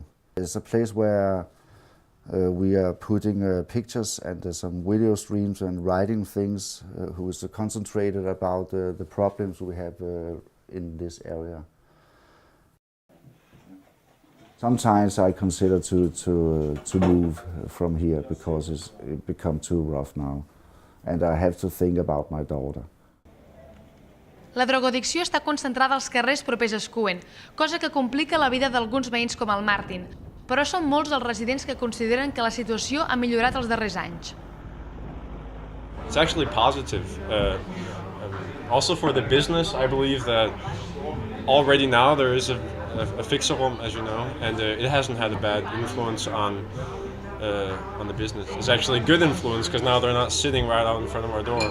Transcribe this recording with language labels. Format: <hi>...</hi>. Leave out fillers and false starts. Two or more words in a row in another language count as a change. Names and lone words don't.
<en>It's a place where we are putting pictures and some video streams and writing things who is concentrated about the problems we have in this area. Sometimes I consider to move from here because it's become too rough now, and I have to think about my daughter.</en> <ca>La drogoaddicció està concentrada als carrers propers a Escuen, cosa que complica la vida d'alguns veïns com el Martin, però són molts els residents que consideren que la situació ha millorat els darrers anys.</ca> <en>It's actually positive. Also for the business, I believe that already now there is a fixerum, as you know, and it hasn't had a bad influence on the business. It's actually a good influence because now they're not sitting right out in front of our door.</en>